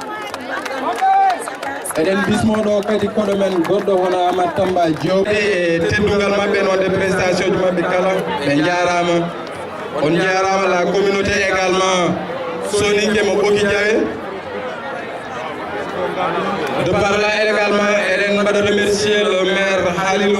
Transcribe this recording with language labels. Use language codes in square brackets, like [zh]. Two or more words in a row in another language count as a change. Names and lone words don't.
[ff] eɗen bismoɗo kadi koɗo men goɗɗo hono Amadou Tamba Diop e teddugal mabɓe noon [fr] de prestation [ff] ji mabɓe kala ɓe jarama on jarama [fr] la communauté également [ff] soningue mo Boki Diawe [fr] de par là également [ff] eɗen mbaɗa [fr] remercier le maire Halilou